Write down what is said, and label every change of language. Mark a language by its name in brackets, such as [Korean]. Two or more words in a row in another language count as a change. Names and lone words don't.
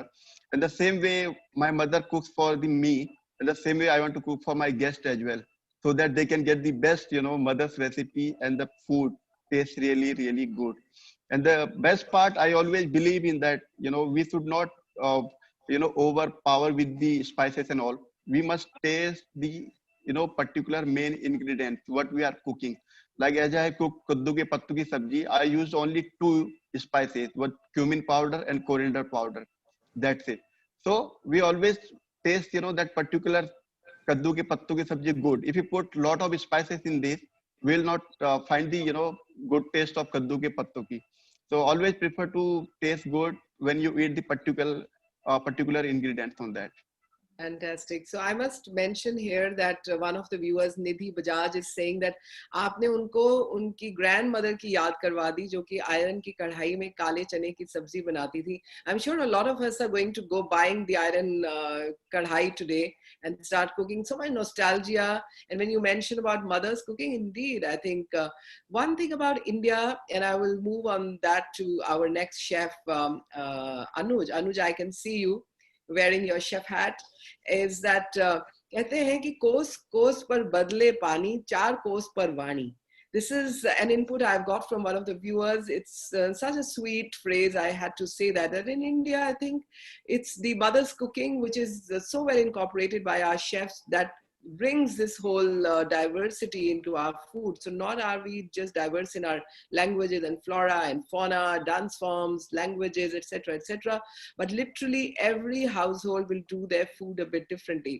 [English] And the same way my mother cooks for me, and the same way I want to cook for my guests as well, so that they can get the best, mother's recipe and the food tastes really, really good. And the best part, I always believe in that, we should not, overpower with the spices and all. We must taste the, particular main ingredients, what we are cooking. Like as I cook [Hindi] कद्दू के पत्तू की सब्जी, [English] I use only two spices, what cumin powder and coriander powder. That's it. So we always taste, that particular [Hindi] कद्दू के पत्तू की सब्जी [English] good. If you put lot of spices in this, we'll not find the, good taste of [Hindi] कद्दू के पत्तू की. [English] So always prefer to taste good when you eat the particular ingredients on that. Fantastic. So I must mention here that one of the viewers, Nidhi Bajaj, is saying that [Hindi] आपने उनको उनकी grandmother की याद करवा दी जो कि iron की कढ़ाई में काले चने की सब्जी बनाती थी. [English] I'm sure a lot of us are going to go buying the iron कढ़ाई today and start cooking. So much nostalgia. And when you mention about mother's cooking, indeed, I think one thing about India, and I will move on that to our next chef, Anuj. Anuj, I can see you wearing your chef hat, is that [Hindi] कहते हैं कि कोस कोस पर बदले पानी, चार कोस पर वाणी. [English] This is an input I've got from one of the viewers. It's such a sweet phrase. I had to say that in India, I think it's the mother's cooking, which is so well incorporated by our chefs, that brings this whole diversity into our food. So not are we just diverse in our languages and flora and fauna, dance forms, languages, etc., but literally every household will do their food a bit differently.